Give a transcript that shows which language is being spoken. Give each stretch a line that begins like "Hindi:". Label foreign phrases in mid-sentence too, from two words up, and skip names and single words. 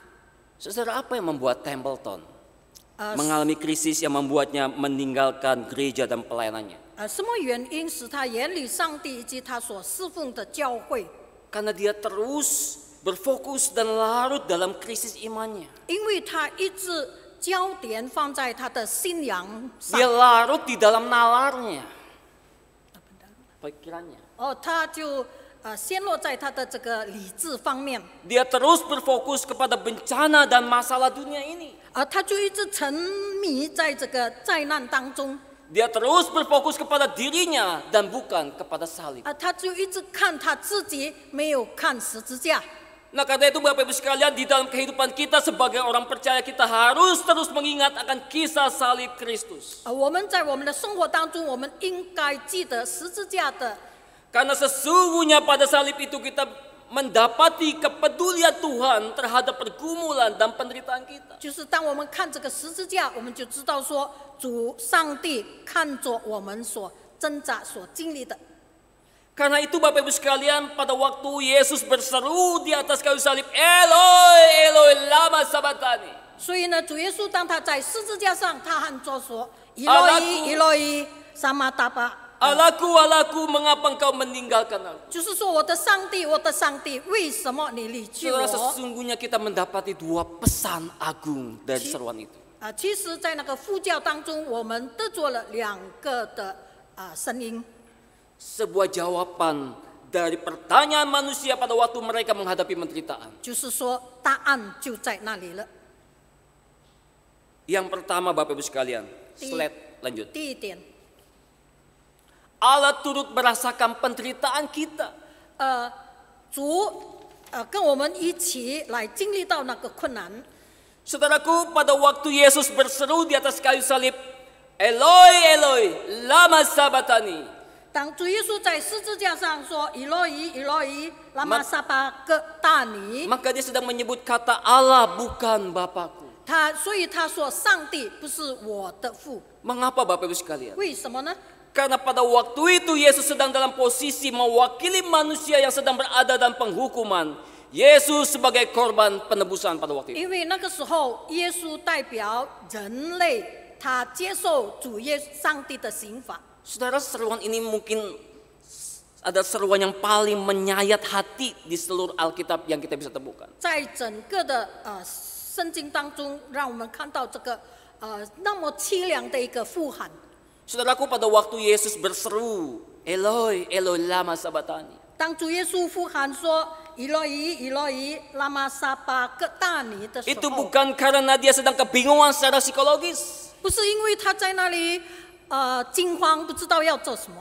Indonesian: Saudara, apa yang membuat Templeton mengalami krisis yang membuatnya meninggalkan gereja dan pelayanannya?
Chinese: 什么原因使他远离上帝以及他所侍奉的教会？
Indonesian: Karena dia terus berfokus dan larut dalam krisis imannya.
Chinese: 因为他一直焦点放在他的信仰上。
Indonesian: Dia larut di dalam nalarnya, pikirannya.
Chinese: 他就陷落在他的这个理智方面。
Indonesian: Dia terus berfokus kepada bencana dan masalah dunia ini.
Chinese: 他就一直沉迷在这个灾难当中。
Indonesian: Dia terus berfokus kepada dirinya dan bukan kepada salib.
Chinese: 他就一直看他自己，没有看十字架。
Indonesian: Nah, karena itu Bapak Ibu sekalian, di dalam kehidupan kita sebagai orang percaya, kita harus terus mengingat akan kisah salib Kristus.
Chinese: 我们在我们的生活当中，我们应该记得十字架的。
Indonesian: Karena sesungguhnya pada salib itu kita mendapati kepedulian Tuhan terhadap pergumulan dan penderitaan kita.
Chinese: 就是当我们看这个十字架，我们就知道说，主上帝看着我们所挣扎、所经历的。
Indonesian: Karena itu Bapak Ibu sekalian, pada waktu Yesus berseru di atas kayu salib,
Aramaic: אלהי אלהי למה שבקתני.
Chinese: 所以呢，主耶稣当他在十字架上，他喊着说：“以罗伊，以罗伊，撒玛达巴。”
Indonesian: Allahku, Allahku, mengapa engkau meninggalkan aku?
Chinese: 就是说，我的上帝，我的上帝，为什么你离弃
Indonesian: Saudara,
Chinese: 我？
Indonesian: sesungguhnya kita mendapati dua pesan agung dari seruan itu.
Chinese: 其实，在那个呼叫当中，我们得着了两个的声音。
Indonesian: Sebuah jawaban dari pertanyaan manusia pada waktu mereka menghadapi penderitaan.
Chinese: 就是说，答案就在那里了。
Indonesian: Yang pertama Bapak Ibu sekalian, slide lanjut.
Chinese: 第一点，
Indonesian: Allah turut merasakan penderitaan kita.
Chinese: 主跟我们一起来经历到那个困难。
Indonesian: Saudaraku, pada waktu Yesus berseru di atas kayu salib,
Aramaic: אלהי אלהי למה שבקתני.
Chinese: 当主耶稣在十字架上说：“以罗伊，以罗伊，拉玛撒巴各大尼。”
Indonesian: Maka dia sedang menyebut kata Allah, bukan Bapakku.
Chinese: 所以他说：“上帝不是我的父。
Indonesian: Mengapa Bapak Ibu sekalian? ”
Chinese: 为什么呢？
Indonesian: Karena pada waktu itu Yesus sedang dalam posisi mewakili manusia yang sedang berada dalam penghukuman. Yesus sebagai korban penebusan pada waktu itu.
Chinese: 因为那个时候，耶稣代表人类，他接受主上帝的刑罚。
Indonesian: Saudara, seruan ini mungkin ada seruan yang paling menyayat hati di seluruh Alkitab yang kita bisa temukan.
Chinese: 在整个的圣经当中，让我们看到这个那么凄凉的一个呼喊。
Indonesian: Saudaraku, pada waktu Yesus berseru,
Aramaic: אלהי אלהי למה שבקתני.
Chinese: 当主耶稣呼喊说：“以罗伊，以罗伊，拉玛撒巴各大尼”的时
Indonesian: Itu
Chinese: 候，
Indonesian: bukan karena dia sedang kebingungan secara psikologis.
Chinese: 不是因为他在那里惊慌，不知道要做什么，